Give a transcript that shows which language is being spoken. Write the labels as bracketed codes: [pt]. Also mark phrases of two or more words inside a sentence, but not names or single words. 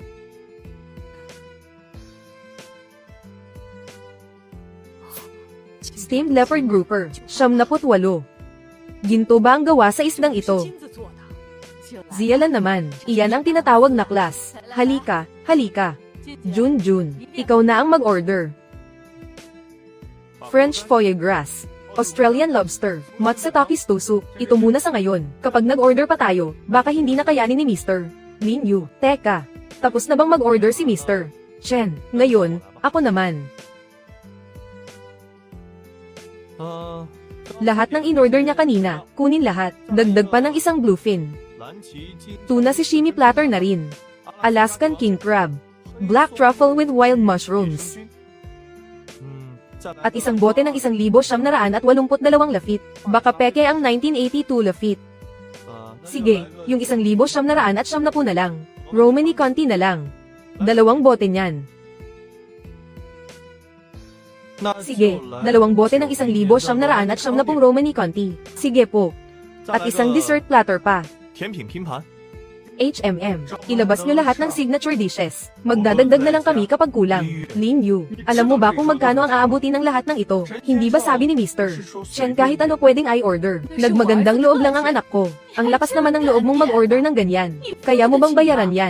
[en] Steamed leopard grouper, 78. [tl] Ginto ba ang gawa sa isdang ito? Zialan naman, iyan ang tinatawag na class. Halika, halika. Junjun, ikaw na ang mag-order. [en] French foie gras, Australian lobster, Matsutakis tofu. [tl] Ito muna sa ngayon. Kapag nag-order pa tayo, baka hindi na kayanin ni Mr. Lin Yu. Teka, tapos na bang mag-order si Mr. Chen? Ngayon, ako naman. Lahat ng in-order niya kanina, kunin lahat. Dagdag pa ng isang bluefin. [zh] 蓝鳍金 [en] Tuna sashimi platter [tl] na rin. [en] Alaskan king crab. Black truffle with wild mushrooms. [zh] 再来 [tl] At isang bote ng 1,982 lafit. Baka peke ang 1982 lafit. Sige, yung 1,970 na lang. Romani Conti na lang. 2 bote niyan. Sige, 2 bote ng 1,970 Romani Conti. Sige po. At isang [en] dessert platter [tl] pa. 甜品拼盘 HMM. Ilabas nyo lahat ng [en] signature dishes. [tl] Magdadagdag na lang kami kapag kulang. Lin Yu, alam mo ba kung magkano ang aabutin ng lahat ng ito? Hindi ba sabi ni Mr. Chen kahit ano pwedeng i-order? Nagmagandang loob lang ang anak ko. Ang lakas naman ng loob mong mag-order ng ganyan. Kaya mo bang bayaran yan?